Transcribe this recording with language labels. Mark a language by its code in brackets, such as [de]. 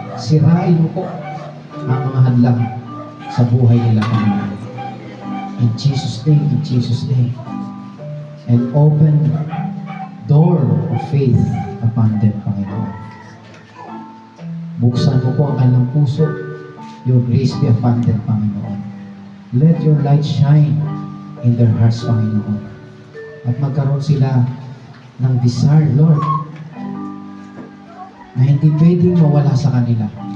[tl] Sirain mo po ang mga hadlang sa buhay nila, Panginoon. [en] In Jesus' name, in Jesus' name. And open door of faith upon them, Panginoon. [tl] Buksan mo po ang kanilang puso. [en] Your grace be upon them, Panginoon. Let your light shine in their hearts, Panginoon. [tl] At magkaroon sila ng desire, Lord, na hindi pwedeng mawala sa kanila.